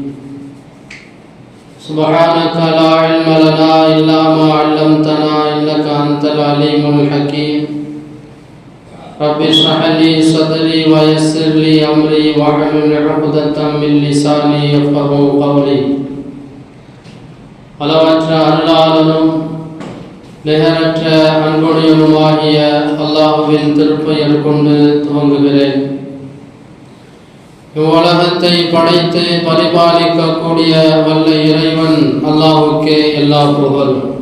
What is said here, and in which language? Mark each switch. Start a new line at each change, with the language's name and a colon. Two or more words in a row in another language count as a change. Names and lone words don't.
Arabic: سبحانك لا علم لنا إلا ما علمتنا إنك أنت العليم الحكيم. رب اشرح لي صدري ويسر لي أمري واحلل عقدة من لساني يفقهوا قولي.
Tamil: அளவற்ற அருளாளனும் நிகரற்ற அன்புடையனுமாகிய அல்லாஹ்வின் திருப்பெயர் கொண்டு துவங்குகிறேன். இவ்வுலகத்தை படைத்து பரிபாலிக்கக்கூடிய வல்ல இறைவன் அல்லாஹ்வுக்கே எல்லா புகழும்.